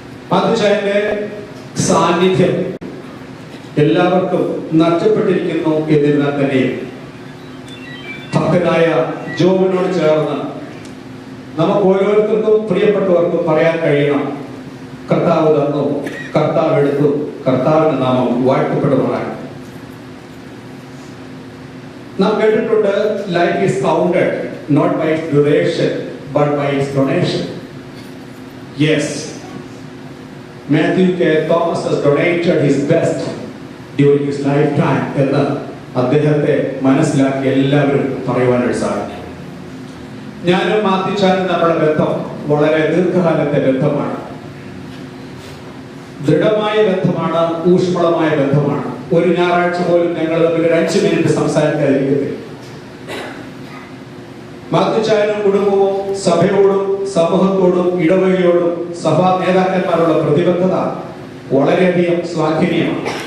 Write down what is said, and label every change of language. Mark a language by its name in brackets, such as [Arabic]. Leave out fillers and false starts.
[Malayalam] മാത്യുച്ചായന്റെ സാന്നിധ്യം എല്ലാവർക്കും നഷ്ടപ്പെട്ടിരിക്കുന്നു എന്നിരുന്നാൽ തന്നെയും ഭക്തനായ ജോബിനോട് ചേർന്ന് നമുക്ക് ഓരോരുത്തർക്കും പ്രിയപ്പെട്ടവർക്കും പറയാൻ കഴിയണം, കർത്താവ് തന്നു, കർത്താവ് എടുത്തു, കർത്താവിന്റെ നാമം വാഴ്ത്തപ്പെടുമാറാണ്. നാം കേട്ടിട്ടുണ്ട്, [English] Life is counted not by its duration but by its donation. Yes, Mathew K. Thomas has donated his best during his lifetime [Malayalam] എന്ന് അദ്ദേഹത്തെ മനസ്സിലാക്കി എല്ലാവരും പറയുവാനായിട്ട് സാധിക്കും. ഞാനും മാത്യുച്ചാനും നമ്മുടെ ബന്ധം വളരെ ദീർഘകാലത്തെ ബന്ധമാണ്, ദൃഢമായ ബന്ധമാണ്, ഊഷ്മളമായ ബന്ധമാണ്. ഒരു ഞായറാഴ്ച പോലും ഞങ്ങൾ തമ്മിൽ 5 മിനിറ്റ് സംസാരിക്കാതിരിക്കത്തില്ല. മാത്യുച്ചായനും കുടുംബവും സഭയോടും സമൂഹത്തോടും ഇടവകയോടും സഭാ നേതാക്കന്മാരുള്ള പ്രതിബദ്ധത വളരെയധികം ശ്ലാഘനീയമാണ്.